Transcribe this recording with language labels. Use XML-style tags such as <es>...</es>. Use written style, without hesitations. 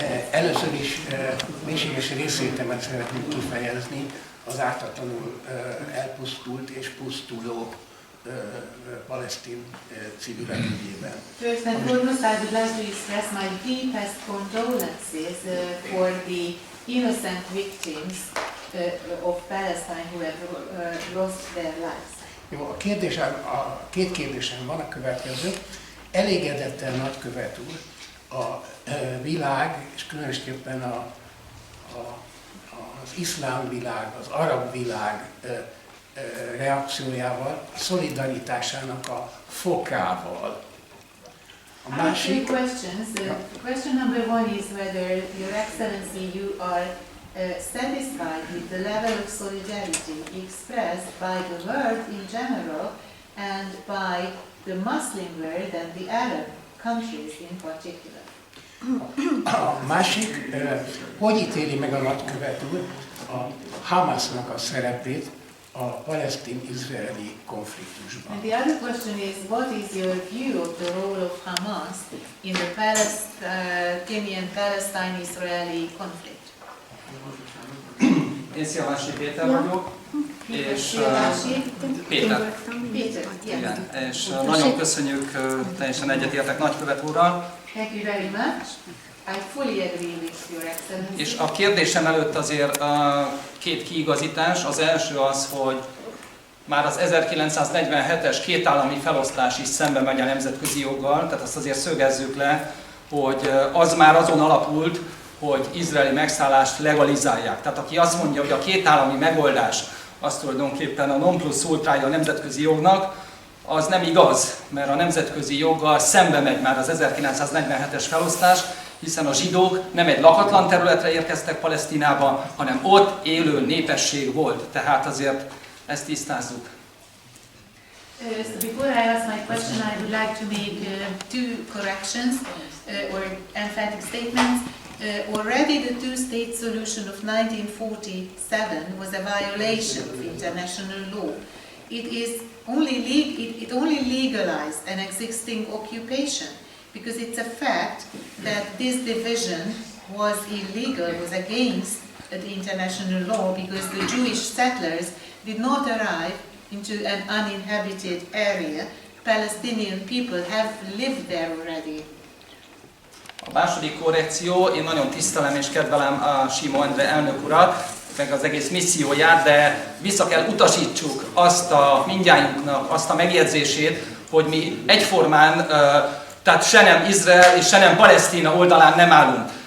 <hu>Először is mélységes részvétemet szeretnék kifejezni az ártatlanul elpusztult és pusztuló palesztin civilek ügyében.</hu> <en>First and foremost, I would like to express my deepest condolences for the innocent victims of Palestine who have lost their lives.</en> <hu>Jó, a két kérdésem van, a következő. Elégedett-e nagykövet úr a világ, és különösképpen az iszlám világ, az arab világ reakciójával, szolidaritásának a fokával? A másik...</hu> <en>questions. Question number one is whether Your Excellency, you are satisfied with the level of solidarity expressed by the world in general and by the Muslim world and the Arab countries in particular.</en> <hu>A másik, hogy ítéli meg a nagykövet úr a Hamasnak a szerepét a palesztin-izraeli konfliktusban?</hu> <en>And the other question is, what is your view of the role of Hamas in the Palestinian-Palestine-Israeli conflict?</en> <hu>Én Szilvási Péter vagyok, és Péter. Péter, Igen, és nagyon köszönjük, teljesen egyetértek nagykövet úrral.</hu> <en>Thank you very much. I fully agree with Your Excellency.</en> <hu>És a kérdésem előtt azért két kiigazítás. Az első az, hogy már az 1947-es kétállami felosztás is szembe megy a nemzetközi joggal, tehát azt azért szögezzük le, hogy az már azon alapult, hogy izraeli megszállást legalizálják. Tehát aki azt mondja, hogy a kétállami megoldás az tulajdonképpen a non plus ultrája a nemzetközi jognak, az nem igaz, mert a nemzetközi joggal szembe megy már az 1947-es felosztás, hiszen a zsidók nem egy lakatlan területre érkeztek Palesztinába, hanem ott élő népesség volt. Tehát azért ezt tisztázzuk.</hu> <en>So before I ask my question, I would like to make two corrections or emphatic statements. Already the two-state solution of 1947 was a violation of international law. It only legalized an existing occupation, because it's a fact that this division was illegal, was against the international law, because the Jewish settlers did not arrive into an uninhabited area. Palestinian people have lived there already.</en> <hu>A második korrekció, én nagyon tisztelem és kedvelem a Simo Endre elnök urat, meg az egész misszióját, de vissza kell utasítsuk azt a mindnyájunknak azt a megjegyzését, hogy mi egyformán, tehát se nem Izrael és se nem Palesztina oldalán nem állunk.</hu>